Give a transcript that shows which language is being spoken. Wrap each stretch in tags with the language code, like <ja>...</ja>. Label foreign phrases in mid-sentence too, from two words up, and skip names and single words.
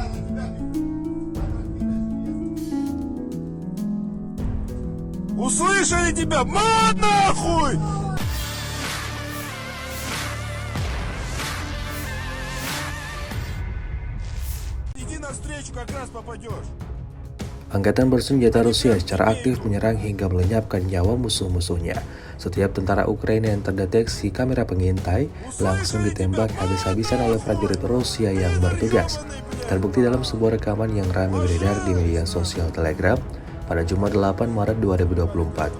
<ru>Услышали тебя? Мат нахуй! Иди навстречу, как раз попадешь.</ru> <id>Angkatan bersenjata Rusia secara aktif menyerang hingga melenyapkan nyawa musuh-musuhnya. Setiap tentara Ukraina yang terdeteksi kamera pengintai langsung ditembak habis-habisan oleh prajurit Rusia yang bertugas. Terbukti dalam sebuah rekaman yang ramai beredar di media sosial Telegram pada Jumat 8 Maret 2024.</id>